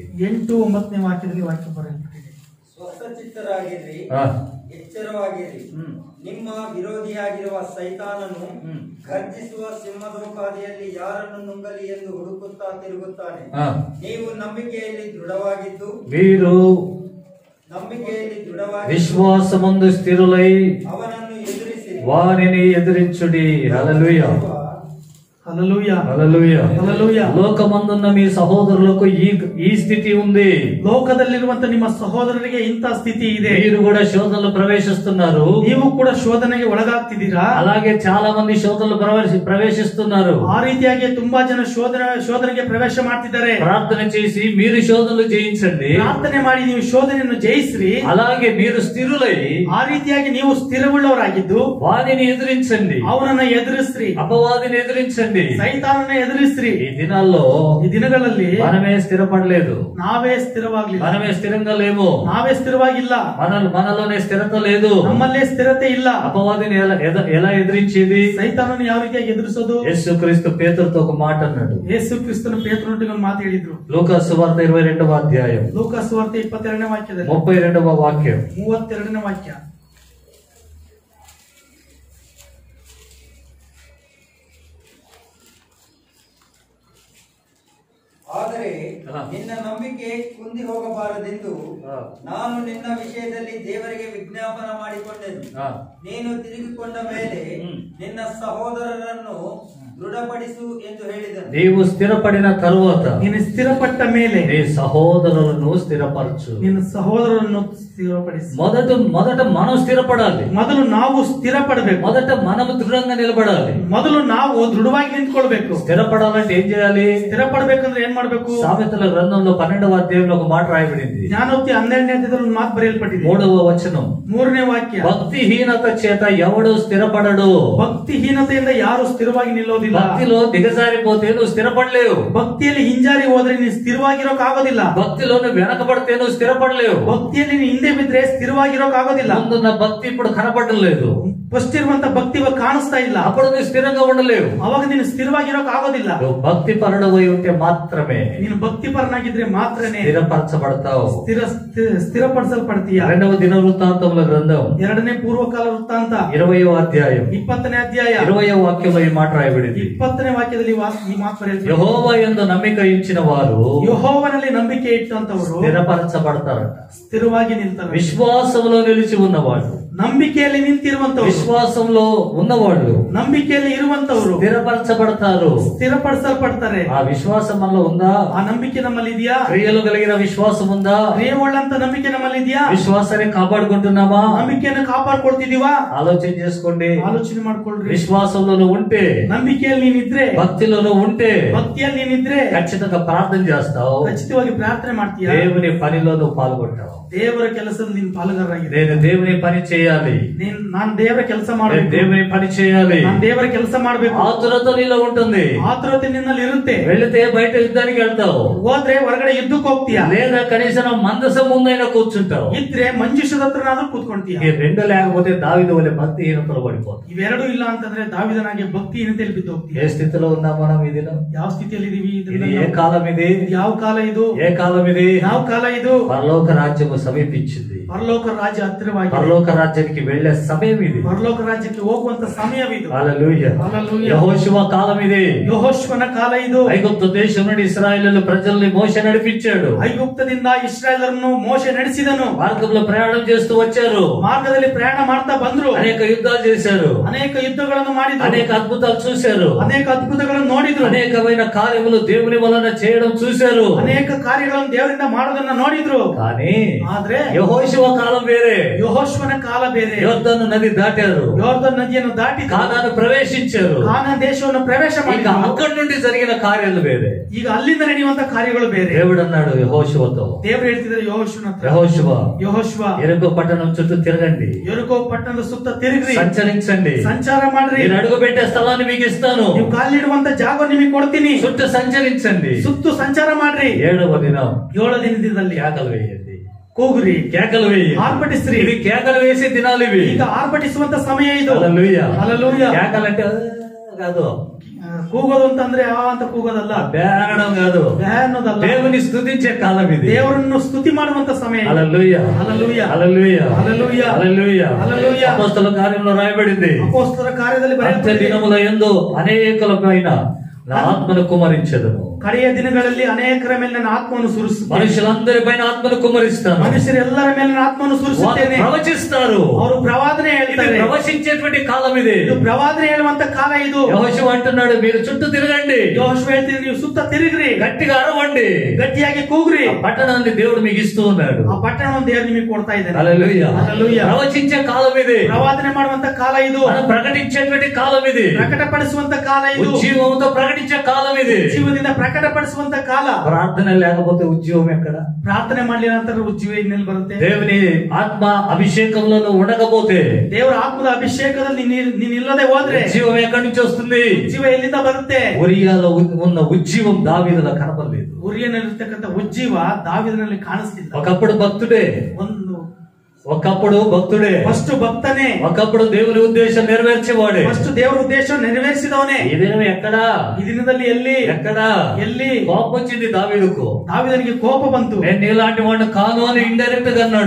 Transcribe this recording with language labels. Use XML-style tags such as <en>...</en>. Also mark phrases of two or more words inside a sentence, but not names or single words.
<kn>8-9 ವಾಕ್ಯದಲ್ಲಿ ವಾಕ್ಯ ಬರೆಯಲ್ಪಟ್ಟಿದೆ. ಸ್ವಸ್ಥಚಿತ್ತರಾಗಿರ್ರಿ, ಎಚ್ಚರವಾಗಿರ್ರಿ. ನಿಮ್ಮ ವಿರೋಧಿಯಾಗಿರುವ ಸೈತಾನನು ಗರ್ಜಿಸುವ ಸಿಂಹದೋಪಾದಿಯಲ್ಲಿ ಯಾರನ್ನು ನುಂಗಲಿ ಎಂದು ಹುಡುಕುತ್ತಾ ತಿರುಗುತ್ತಾನೆ. ನೀವು ನಂಬಿಕೆಯಲ್ಲಿ ದೃಢವಾಗಿದ್ದು</kn> <te>విశ్వాసమందు స్థిరులై</te> <kn>ಅವನನ್ನು ಎದುರಿಸಿರಿ,</kn> <te>వారిని ఎదిరించుడి. హల్లెలూయా. హల్లెలూయా హల్లెలూయా హల్లెలూయా. లోకమందున్న మీ సహోదరులకు ఈ స్థితి ఉంది.</te> <kn>ಲೋಕದಲ್ಲಿರುವಂತ ನಿಮ್ಮ ಸಹೋದರರಿಗೆ ಇಂಥ ಸ್ಥಿತಿ ಇದೆ.</kn> <te>మీరు కూడా శోధనలో ప్రవేశిస్తున్నారు.</te> <kn>ನೀವು ಕೂಡ ಶೋಧನೆಗೆ ಒಳಗಾಗ್ತಿದ್ದೀರಾ.</kn> <te>అలాగే చాలా మంది శోధనలో ప్రవేశిస్తున్నారు.</te> <kn>ಆ ರೀತಿಯಾಗಿ ತುಂಬಾ ಜನ ಶೋಧನೆಗೆ ಪ್ರವೇಶ ಮಾಡ್ತಿದ್ದಾರೆ.</kn> <te>ప్రార్థన చేసి మీరు శోధనలు జయించండి.</te> <kn>ಪ್ರಾರ್ಥನೆ ಮಾಡಿ ನೀವು ಶೋಧನೆಯನ್ನು ಜಯಿಸ್ರಿ.</kn> <te>అలాగే మీరు స్థిరులై</te> <kn>ಆ ರೀತಿಯಾಗಿ ನೀವು ಸ್ಥಿರವುಳ್ಳವರಾಗಿದ್ದು</kn> <te>వారిని ఎదిరించండి.</te> <kn>ಅವನನ್ನ ಎದುರಿಸ್ರಿ.</kn> <te>అపవాదిని ఎదిరించండి.</te> <kn>ಸೈತಾನನ ಎದುರಿಸ್ರಿ.</kn> <te>ఈ దినాల్లో</te> <kn>ಈ ದಿನಗಳಲ್ಲಿ</kn> <te>మనమే స్థిరపడలేదు.</te> <kn>ನಾವೇ ಸ್ಥಿರವಾಗ್ಲಿಲ್ಲ.</kn> <te>మనమే స్థిరంగా లేము.</te> <kn>ನಾವೇ ಸ್ಥಿರವಾಗಿಲ್ಲ.</kn> <te>మనలోనే స్థిరత లేదు.</te> <kn>ನಮ್ಮಲ್ಲೇ ಸ್ಥಿರತೆ ಇಲ್ಲ.</kn> <te>అపవాదిని ఎలా ఎదిరించేది?</te> <kn>ಸೈತಾನನ ಯಾವ ರೀತಿಯಾಗಿ ಎದುರಿಸೋದು?</kn> <te>యేసుక్రీస్తు పేతురుతో ఒక మాట అన్నాడు.</te> <kn>ಯೇಸು ಕ್ರಿಸ್ತನ ಪೇತ್ರನೊಟ್ಟಿಗೆ ಒಂದು ಮಾತು ಹೇಳಿದ್ರು.</kn> <te>లూకా సువార్త 22వ అధ్యాయం</te> <kn>ಲೂಕಾ ಸುವಾರ್ತೆ 22ನೇ ವಾಕ್ಯದಲ್ಲಿ</kn> <te>32వ వాక్యం</te> <kn>32ನೇ ವಾಕ್ಯ. ಆದರೆ ನಿನ್ನ ನಂಬಿಕೆ ಕುಂದಿ ಹೋಗಬಾರದೆಂದು ನಾನು ನಿನ್ನ ವಿಷಯದಲ್ಲಿ ದೇವರಿಗೆ ವಿಜ್ಞಾಪನ ಮಾಡಿಕೊಂಡೆನು. ನೀನು ತಿರುಗಿಕೊಂಡ ಮೇಲೆ ನಿನ್ನ ಸಹೋದರರನ್ನು ದೃಢಪಡಿಸು ಎಂದು ಹೇಳಿದನು.</kn> <te>నీవు స్థిరపడిన తరువాత</te> <kn>ನೀನು ಸ್ಥಿರಪಟ್ಟ ಮೇಲೆ</kn> <te>నీ సహోదరులను స్థిరపరచు.</te> <kn>ನಿನ್ನ ಸಹೋದರರನ್ನು ಸ್ಥಿರಪಡಿಸಿ.</kn> <te>మొదట మనం స్థిరపడాలి.</te> <kn>ಮೊದಲು ನಾವು ಸ್ಥಿರಪಡಬೇಕು.</kn> <te>మొదట మనము దృఢంగా నిలబడాలి.</te> <kn>ಮೊದಲು ನಾವು ದೃಢವಾಗಿ ನಿಂತ್ಕೊಳ್ಬೇಕು.</kn> <te>స్థిరపడాలంటే ఏం చేయాలి?</te> <kn>ಸ್ಥಿರಪಡಬೇಕಂದ್ರೆ ಏನ್ ಮಾಡ್ಬೇಕು?</kn> <te>సామెతల గ్రంథంలో 12వ అధ్యాయంలో ఒక మాట రాయబడింది.</te> <kn>ಜ್ಞಾನೋಕ್ತಿ 12ನೇ ಅಧ್ಯಾಯದಲ್ಲಿ ಒಂದು ಮಾತು ಬರೆಯಲ್ಪಟ್ಟಿದೆ.</kn> <te>3వ వచనం</te> <kn>3ನೇ ವಾಕ್ಯ.</kn> <te>భక్తిహీనత చేత ఎవడు స్థిరపడడు.</te> <kn>ಭಕ್ತಿಹೀನತೆಯಿಂದ ಯಾರು ಸ್ಥಿರವಾಗಿ ನಿಲ್ಲೋದಿಲ್ಲ.</kn> <te>భక్తిలో దిగజారిపోతే నువ్వు స్థిరపడలేవు.</te> <kn>ಭಕ್ತಿಯಲ್ಲಿ ಹಿಂಜಾರಿ ಹೋದ್ರೆ ನೀನು ಸ್ಥಿರವಾಗಿರೋಕ್ ಆಗೋದಿಲ್ಲ.</kn> <te>భక్తిలో నువ్వు వెనకబడితే నువ్వు స్థిరపడలేవు.</te> <kn>ಭಕ್ತಿಯಲ್ಲಿ ನೀನು ಹಿಂದೆ ಬಿದ್ರೆ ಸ್ಥಿರವಾಗಿರೋಕ್ ಆಗೋದಿಲ್ಲ.</kn> <te>ముందున్న భక్తి ఇప్పుడు కనపడడం లేదు.</te> <kn>ಫಸ್ಟ್ ಇರುವಂತ ಭಕ್ತಿ ಇವಾಗ ಕಾಣಿಸ್ತಾ ಇಲ್ಲ.</kn> <te>అప్పుడు నువ్వు స్థిరంగా ఉండలేవు.</te> <kn>ಅವಾಗ ನೀನು ಸ್ಥಿರವಾಗಿರೋಕ್ ಆಗೋದಿಲ್ಲ.</kn> <te>నువ్వు భక్తి పరుడవై ఉంటే మాత్రమే</te> <kn>ನೀನು ಭಕ್ತಿ ಪರನಾಗಿದ್ರೆ ಮಾತ್ರನೇ</kn> <te>స్థిరపరచబడతావు.</te> <kn>ಸ್ಥಿರಪಡಿಸಲ್ಪಡ್ತೀಯ.</kn> <te>2వ దినవృత్తాంతముల గ్రంథం</te> <kn>2ನೇ ಪೂರ್ವಕಾಲ ವೃತ್ತಾಂತ</kn> <te>20వ అధ్యాయం</te> <kn>20ನೇ ಅಧ್ಯಾಯ</kn> <te>20వ వాక్యంలో ఈ మాట రాయబడింది.</te> <kn>20ನೇ ವಾಕ್ಯದಲ್ಲಿ ಈ ಮಾತು ಬರೆಯಲ್ಪಟ್ಟಿದೆ.</kn> <te>యెహోవా యందు నమ్మిక ఉంచిన వారు</te> <kn>ಯೆಹೋವನಲ್ಲಿ ನಂಬಿಕೆ ಇಟ್ಟಂತವರು</kn> <te>స్థిరపరచబడతారట.</te> <kn>ಸ್ಥಿರವಾಗಿ ನಿಲ್ತಾರೆ.</kn> <te>విశ్వాసంలో నిలిచి ఉన్నవాడు,</te> <kn>ನಂಬಿಕೆಯಲ್ಲಿ ನಿಂತಿರುವಂತವರು,</kn> <te>విశ్వాసంలో ఉన్నవాళ్ళు</te> <kn>ನಂಬಿಕೆಯಲ್ಲಿ ಇರುವಂತವರು</kn> <te>స్థిరపరచబడతారు.</te> <kn>ಸ್ಥಿರಪಡಿಸಲ್ಪಡ್ತಾರೆ.</kn> <te>ఆ విశ్వాసం మనలో ఉందా?</te> <kn>ಆ ನಂಬಿಕೆ ನಮ್ಮಲ್ಲಿ ಇದೆಯಾ?</kn> <te>క్రియలు కలిగిన విశ్వాసం ఉందా?</te> <kn>ಕ್ರಿಯೆಯುಳ್ಳಂತ ನಂಬಿಕೆ ನಮ್ಮಲ್ಲಿ ಇದೆಯಾ?</kn> <te>విశ్వాసాన్ని కాపాడుకుంటున్నామా?</te> <kn>ನಂಬಿಕೆಯನ್ನು ಕಾಪಾಡ್ಕೊಳ್ತಿದೀವಾ?</kn> <te>ఆలోచన చేసుకోండి.</te> <kn>ಆಲೋಚನೆ ಮಾಡ್ಕೊಳ್ರಿ.</kn> <te>విశ్వాసంలో నువ్వు ఉంటే,</te> <kn>ನಂಬಿಕೆಯಲ್ಲಿ ನೀನಿದ್ರೆ,</kn> <te>భక్తిలో నువ్వు ఉంటే</te> <kn>ಭಕ್ತಿಯಲ್ಲಿ ನೀನಿದ್ರೆ</kn> <te>ఖచ్చితంగా ప్రార్థన చేస్తావు.</te> <kn>ಖಚಿತವಾಗಿ ಪ್ರಾರ್ಥನೆ ಮಾಡ್ತೀಯ.</kn> <te>దేవుని పనిలో నువ్వు పాల్గొంటావు.</te> <kn>ದೇವರ ಕೆಲಸದಲ್ಲಿ ನೀನು ಪಾಲುಗಾರರಾಗಿದೆ.</kn> <te>నేను దేవుని పని చేయాలి,</te> <kn>ನಾನು ದೇವರ ಕೆಲಸ</kn> <te>నేను</te> <kn>ಮಾಡಬೇಕು,</kn> <te>దేవుని పని చేయాలి,</te> <kn>ನಾನು ದೇವರ ಕೆಲಸ ಮಾಡಬೇಕು.</kn> <te>ఆతురత నీలో ఉంటుంది.</te> <kn>ಆತುರತೆ ನಿನ್ನಲ್ಲಿ ಇರುತ್ತೆ.</kn> <te>వెళితే బయట యుద్ధానికి వెళ్తావు,</te> <kn>ಹೋದ್ರೆ ಹೊರಗಡೆ ಯುದ್ಧಕ್ಕೆ ಹೋಗ್ತೀಯ.</kn> <te>లేదా కనీసం మందసం ముందైనా కూర్చుంటావు.</te> <kn>ಇದ್ರೆ ಮಂಜುಷದ ಹತ್ರನಾದ್ರೂ ಕೂತ್ಕೊಂತೀಯ.</kn> <te>ఈ రెండు లేకపోతే దావీదు వలె భక్తిహీనతలో పడిపోతావు.</te> <kn>ಇವೆರಡೂ ಇಲ್ಲ ಅಂತಂದ್ರೆ ದಾವಿದನಾಗೆ ಭಕ್ತಿಹೀನತೆಯಲ್ಲಿ ಬಿದ್ದು ಹೋಗ್ತೀಯ.</kn> <te>ఏ స్థితిలో ఉన్నాం మనం ఈ దినం?</te> <kn>ಯಾವ ಸ್ಥಿತಿಯಲ್ಲಿ ಇದೀವಿ?</kn> <te>ఇది ఏ కాలం ఇది?</te> <kn>ಯಾವ ಕಾಲ ಇದು?</kn> <te>ఏ కాలం ఇది?</te> <kn>ಯಾವ ಕಾಲ ಇದು?</kn> <te>పరలోక రాజ్యము సమీపించింది.</te> <kn>ಪರಲೋಕ ರಾಜ್ಯ ಹತ್ತಿರವಾಗಿದೆ.</kn> <te>పరలోక రాజ్యానికి వెళ్లే సమయం ఇది.</te> <kn>ಪರಲೋಕ ರಾಜ್ಯಕ್ಕೆ ಹೋಗುವಂತ ಸಮಯವಿದು.</kn> <te>హల్లెలూయా. హల్లెలూయా. యెహోషువ కాలం ఇది.</te> <kn>ಯೆಹೋಶುವನ ಕಾಲ ಇದು.</kn> <te>ఐగుప్తు దేశం నుండి ఇశ్రాయేలు ప్రజల్ని మోషే నడిపించాడు.</te> <kn>ಐಗುಪ್ತದಿಂದ ಇಸ್ರಾಯೇಲರನ್ನು ಮೋಶೆ ನಡೆಸಿದನು.</kn> <te>మార్గంలో ప్రయాణం చేస్తూ వచ్చారు.</te> <kn>ಮಾರ್ಗದಲ್ಲಿ ಪ್ರಯಾಣ ಮಾಡ್ತಾ ಬಂದ್ರು.</kn> <te>అనేక యుద్ధాలు చేశారు,</te> <kn>ಅನೇಕ ಯುದ್ಧಗಳನ್ನು ಮಾಡಿದ್ರು,</kn> <te>అనేక అద్భుతాలు చూశారు,</te> <kn>ಅನೇಕ ಅದ್ಭುತಗಳನ್ನು ನೋಡಿದ್ರು,</kn> <te>అనేకమైన కార్యములు దేవుని వలన చేయడం చూశారు,</te> <kn>ಅನೇಕ ಕಾರ್ಯಗಳನ್ನು ದೇವರಿಂದ ಮಾಡೋದನ್ನ ನೋಡಿದ್ರು.</kn> <te>కానీ</te> <kn>ಆದ್ರೆ</kn> <te>యెహోషువ కాలం వేరే.</te> <kn>ಯೆಹೋಶುವನ ಕಾಲ ಬೇರೆ.</kn> <te>యొర్దాను నది దాటారు,</te> <kn>ಯೋರ್ದನ್ ನದಿಯನ್ನು ದಾಟಿ</kn> <te>కానాను ప్రవేశించారు.</te> <kn>ಕಾನಾನ್ ದೇಶವನ್ನು ಪ್ರವೇಶ</kn> <te>ఇక</te> <kn>ಮಾಡಿದ್ರು.</kn> <te>అక్కడి నుండి జరిగిన కార్యాలు వేరే.</te> <kn>ಈಗ ಅಲ್ಲಿಂದ ನಡೆಯುವಂತ ಕಾರ್ಯಗಳು ಬೇರೆ.</kn> <te>దేవుడు అన్నాడు యెహోషువతో,</te> <kn>ದೇವರು ಹೇಳ್ತಿದ್ದಾರೆ ಯೆಹೋಶುವನ ಹತ್ರ,</kn> <te>యెహోషువ యెరికో పట్టణం చుట్టూ తిరగండి,</te> <kn>ಯೆರಿಕೋ ಪಟ್ಟಣದ ಸುತ್ತ ತಿರುಗ್ರಿ,</kn> <te>సంచరించండి,</te> <kn>ಸಂಚಾರ ಮಾಡ್ರಿ,</kn> <te>నేను అడుగు పెట్టే స్థలాన్ని మీకు ఇస్తాను,</te> <kn>ನೀವು ಕಾಲಿಡುವಂತ ಜಾಗ ನಿಮಗೆ ಕೊಡ್ತೀನಿ,</kn> <te>చుట్టూ సంచరించండి,</te> <kn>ಸುತ್ತು ಸಂಚಾರ ಮಾಡ್ರಿ.</kn> <te>7వ దినం</te> <kn>7వ ದಿನದಲ್ಲಿ</kn> <te>కేకలు వేయండి,</te> <kn>ಕೂಗ್ರಿ,</kn> <te>కేకలు వేయండి,</te> <kn>ಆರ್ಭಟಿಸ್ರಿ.</kn> <te>ఇది కేకలు వేసే దినాలు ఇవి.</te> <kn>ಈಗ ಆರ್ಭಟಿಸುವಂತ ಸಮಯ ಇದು.</kn> <te>హల్లెలూయా. హల్లెలూయా. కేకలంటే కాదు,</te> <kn>ಕೂಗೋದು ಅಂತಂದ್ರೆ ಅಂತ ಕೂಗೋದಲ್ಲ,</kn> <te>బేరడం కాదు,</te> <kn>ಅನ್ನೋದಲ್ಲ.</kn> <te>దేవుని స్తుతించే కాలం ఇది.</te> <kn>ದೇವರನ್ನು ಸ್ತುತಿ ಮಾಡುವಂತ ಸಮಯ.</kn> <te>హల్లెలూయా. హల్లెలూయా. హల్లెలూయా. హల్లెలూయా. హల్లెలూయా. హల్లెలూయా. అపోస్తలుల కార్యంలో రాయబడింది, అపోస్తలుల కార్యದಲ್ಲಿ అంత్య దినముల యందు అనేకుల పైన నా ఆత్మను కుమరించెదను.</te> <kn>ಕಡೆಯ ದಿನಗಳಲ್ಲಿ ಅನೇಕರ ಮೇಲೆ ನನ್ನ ಆತ್ಮವನ್ನು ಸುರಿಸುತ್ತೇನೆ.</kn> <te>మనుషులందరి పైన ఆత్మను కుమ్మరిస్తాను.</te> <kn>ಮನುಷ್ಯರೆಲ್ಲರ ಮೇಲೆ ನನ್ನ ಆತ್ಮವನ್ನು ಸುರಿಸುತ್ತೇನೆ.</kn> <te>ప్రవచిస్తారు.</te> <kn>ಅವರು ಪ್ರವಾದನೆ ಹೇಳ್ತಾರೆ.</kn> <te>ప్రవచించేటువంటి కాలం ఇది.</te> <kn>ಇದು ಪ್ರವಾದನೆ ಹೇಳುವಂತ ಕಾಲ ಇದು.</kn> <te>యెహోషువ అంటున్నాడు, మీరు చుట్టూ తిరగండి.</te> <kn>ಯೆಹೋಶುವ ಹೇಳ್ತಿದ್ರು, ನೀವು ಸುತ್ತ ತಿರುಗ್ರಿ,</kn> <te>గట్టిగా అరవండి,</te> <kn>ಗಟ್ಟಿಯಾಗಿ ಕೂಗ್ರಿ.</kn> <te>ఆ పట్టణాన్ని దేవుడు మీకు ఇస్తూ ఉన్నాడు.</te> <kn>ಆ ಪಟ್ಟಣವನ್ನು ದೇವರು ನಿಮಗೆ ಕೊಡ್ತಾ ಇದ್ದಾನೆ.</kn> <te>హల్లెలూయా. హల్లెలూయా. ప్రవచించే కాలం ఇది.</te> <kn>ಪ್ರವಾದನೆ ಮಾಡುವಂತ ಕಾಲ ಇದು.</kn> <te>మనం ప్రకటించేటువంటి కాలం ఇది.</te> <kn>ಪ್ರಕಟಪಡಿಸುವಂತ ಕಾಲ ಇದು.</kn> <te>ఉజ్జీవంతో ప్రకటించే కాలం ఇది.</te> <kn>ಜೀವದಿಂದ ಪ್ರಕಟಪಡಿಸುವಂತ ಕಾಲ.</kn> <te>ప్రార్థన లేకపోతే ఉద్యోగం ఎక్కడ?</te> <kn>ಪ್ರಾರ್ಥನೆ ಮಾಡಲಿಲ್ಲ ನಂತರ ಜೀವ ಇನ್ನೆಲ್ಲಿ ಬರುತ್ತೆ?</kn> <te>దేవుని ఆత్మ అభిషేకంలో నువ్వు ఉండకపోతే,</te> <kn>ದೇವರ ಆತ್ಮದ ಅಭಿಷೇಕದಲ್ಲಿ ನೀನು ಇಲ್ಲದೆ ಹೋದ್ರೆ</kn> <te>ఉజ్జీవం ఎక్కడి నుంచి వస్తుంది?</te> <kn>ಜೀವ ಎಲ್ಲಿಂದ ಬರುತ್ತೆ?</kn> <te>ఉరియాలో ఉన్న ఉజ్జీవం దావీదులో కనపడలేదు.</te> <kn>ಉರಿಯನಲ್ಲಿರ್ತಕ್ಕಂಥ ಉಜ್ಜೀವ ದಾವೀದನಲ್ಲಿ ಕಾಣಿಸ್ತಿಲ್ಲ.</kn> <te>ఒకప్పుడు భక్తుడే,</te> <kn>ಫಸ್ಟ್ ಭಕ್ತನೇ,</kn> <te>ఒకప్పుడు దేవుని ఉద్దేశం నెరవేర్చేవాడే,</te> <kn>ಫಸ್ಟ್ ದೇವರ ಉದ್ದೇಶ ನೆರವೇರಿಸಿದವನೇ.</kn> <te>ఈ దినం ఎక్కడా?</te> <kn>ఈ ದಿನದಲ್ಲಿ ಎಲ್ಲಿ</kn> <te>కోపం వచ్చింది దావీదుకు.</te> <kn>దావీదನಿಗೆ కోಪ ಬಂತು.</kn> <te>నేను నీలాంటి వాడిని కాను అని ఇండైరెక్ట్ గా అన్నాడు.</te>